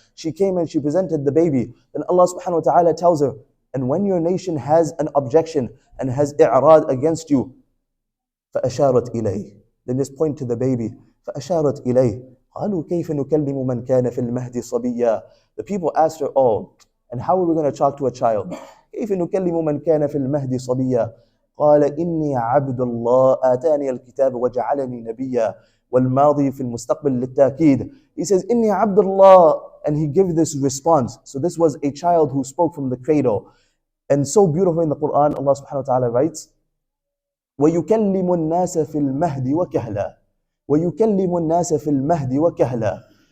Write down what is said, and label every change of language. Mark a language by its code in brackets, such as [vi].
[en] She came and she presented the baby. Then Allah subhanahu wa ta'ala tells her, and when your nation has an objection and has i'rad against you, [ar] فَأَشَارَتْ إِلَيْهِ. [en] Then just point to the baby. [ar] فَأَشَارَتْ إِلَيْهِ. قَالُوا كَيْفَ نُكَلِّمُ مَنْ كَانَ فِي الْمَهْدِ صَبِيًّا. [en] The people asked her, oh, and how are we going to talk to a child? [ar] كَيْفَ نُكَلِّمُ مَنْ كَانَ فِي الْمَهْدِ صَبِيًّا. قال إني عبد الله آتاني الكتاب وجعلني نبيا والماضي في المستقبل للتأكيد. [en] He says [ar] إني عبد الله, [en] and he gave this response. So this was a child who spoke from the cradle. And so beautiful in the Quran, Allah subhanahu wa ta'ala writes, [ar] وَيُكَلِّمُ النَّاسَ فِي الْمَهْدِ وَكَهْلًا. وَيُكَلِّمُ النَّاسَ فِي الْمَهْدِ وَكَهْلًا.